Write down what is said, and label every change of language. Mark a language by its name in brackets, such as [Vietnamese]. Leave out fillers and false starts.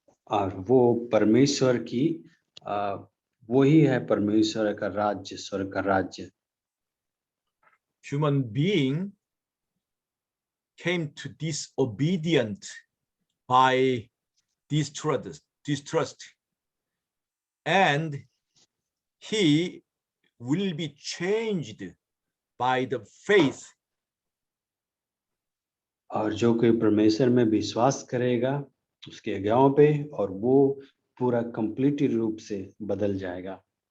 [Hindi] और वो परमेश्वर की वही है परमेश्वर का राज्य, स्वर्ग का राज्य। [English] Human being came to disobedient by distrust, and he will be changed by the faith. [Hindi] और जो कोई परमेश्वर में विश्वास करेगा उसके आज्ञाओं पे, और वो पूरा कंप्लीट रूप से बदल जाएगा।